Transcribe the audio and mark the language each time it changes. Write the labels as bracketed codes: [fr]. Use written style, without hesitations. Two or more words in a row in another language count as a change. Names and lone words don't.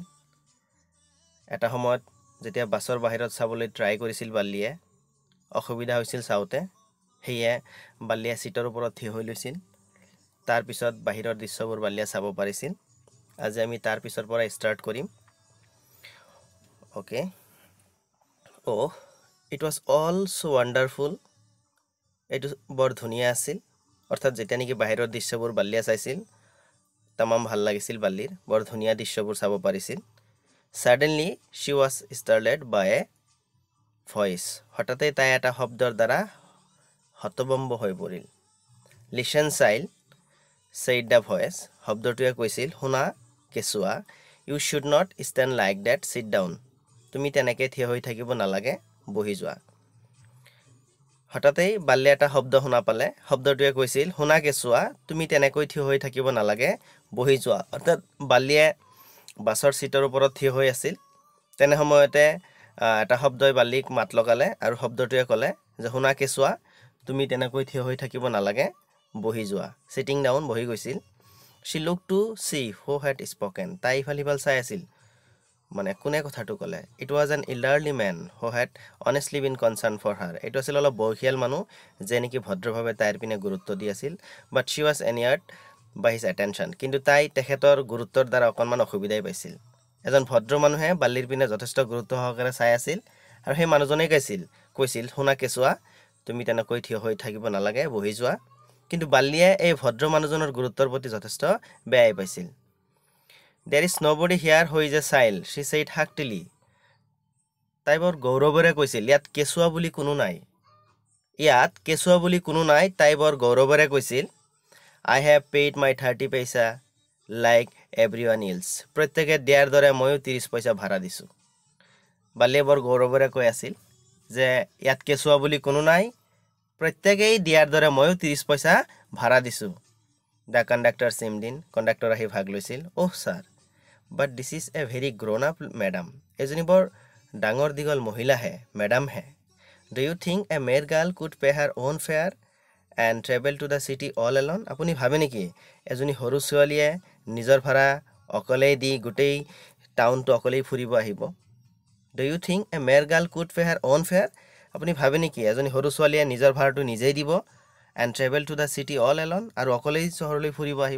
[as] এটা সময়ত যেতিয়া বাছৰ বাহিৰত চাবলৈ ট্ৰাই কৰিছিল বাল্লিয়ে, অসুবিধা হৈছিল চাওতে, সেয়ে বাল্লিয়ে সিটৰ ওপৰত থিয় হৈ লৈছিল। তাৰ পিছত বাহিৰৰ দৃশ্যবোৰ বাল্লিয়ে চাব পাৰিছিল। আজি আমি তাৰ পিছৰ পৰা ষ্টাৰ্ট কৰিম। ওকে। [en] It was all so wonderful. [as] এইটো বৰ ধুনীয়া আছিল। অৰ্থাৎ যেতিয়া নেকি বাহিৰৰ দৃশ্যবোৰ বাল্লিয়ে চাইছিল, তামাম ভাল লাগিছিল বাল্লিৰ, বৰ ধুনীয়া দৃশ্যবোৰ চাব পাৰিছিল। [en] Suddenly she was startled by a voice. [as] হঠাতে তাই এটা শব্দৰ দ্বাৰা হতভম্ব হৈ পৰিল। [en] Listen child, said the voice. [as] শব্দটোৱে কৈছিল, শুনা কেঁচুৱা, [en] you should not stand like that, sit down. [as] তুমি তেনেকে থিয় হৈ থাকিব নালাগে, বহি যোৱা। হঠাতে বাল্লিয়ে এটা শব্দ শুনা পালে। শব্দটোৱে কৈছিল, শুনা কেঁচুৱা, তুমি তেনেকৈ থিয় হৈ থাকিব নালাগে, বহি যোৱা। অৰ্থাৎ বাল্লিয়ে বাছৰ সিটৰ ওপৰত থিয় হৈ আছিল। তেনে সময়তে এটা শব্দই বাল্লিক মাত লগালে আৰু শব্দটোৱে ক'লে যে শুনা কেঁচুৱা, তুমি তেনেকৈ থিয় হৈ থাকিব নালাগে, বহি যোৱা। [en] sitting down, [as] বহি গৈছিল। [en] She looked to see who had spoken. [as] তাই ইফাল চাই আছিল, মানে কোনে কথাটো ক'লে। [en] It was an elderly man who had honestly been concerned for her. [as] এইটো আছিল অলপ বয়সীয়াল মানুহ, যে নেকি ভদ্ৰভাৱে তাইৰ পিনে গুৰুত্ব দি আছিল। [en] But she was enamored by his attention. [as] কিন্তু তাই তেখেতৰ গুৰুত্বৰ দ্বাৰা অকণমান অসুবিধাই পাইছিল। এজন ভদ্ৰ মানুহে বাল্লিৰ পিনে যথেষ্ট গুৰুত্ব সহকাৰে চাই আছিল আৰু সেই মানুহজনেই কৈছিল শুনা কেঁচুৱা, তুমি তেনেকৈ থিয় হৈ থাকিব নালাগে, বহি যোৱা। কিন্তু বাল্লিয়ে এই ভদ্ৰ মানুহজনৰ গুৰুত্বৰ প্ৰতি যথেষ্ট বেয়াই পাইছিল। [en] There is nobody here who is a child, she said hastily. [as] তাই বৰ গৌৰৱেৰে কৈছিল, ইয়াত কেঁচুৱা বুলি কোনো নাই, তাই বৰ গৌৰৱেৰে কৈছিল। [en] I have paid my 30 paisa like everyone else. [as] প্ৰত্যেকে দিয়াৰ দৰে ময়ো 30 পইচা ভাড়া দিছো। বাল্লিয়ে বৰ গৌৰৱেৰে কৈ আছিল যে ইয়াত কেঁচুৱা বুলি কোনো নাই, প্ৰত্যেকেই দিয়াৰ দৰে ময়ো 30 পইচা ভাড়া দিছো। [en] The conductor seemed in. [as] কণ্ডাক্টৰ আহি ভাগ লৈছিল। [en] Oh sir, but this is a very grown up madam. [as] এজনী বৰ ডাঙৰ দীঘল মহিলাহে, মেডাম হে। [en] Do you think a mere girl could pay her own fare and travel to the city all alone? [as] আপুনি ভাবে নেকি এজনী সৰু ছোৱালীয়ে নিজৰ ভাড়া অকলেই দি গোটেই টাউনটো অকলেই ফুৰিব আহিব? [en] Do you think a mere girl could pay her own fare? [as] আপুনি ভাবে নেকি এজনী সৰু ছোৱালীয়ে নিজৰ ভাড়াটো নিজেই দিব [en] and travel to the city all alone, [as] আৰু অকলেই চহৰলৈ ফুৰিব আহিব?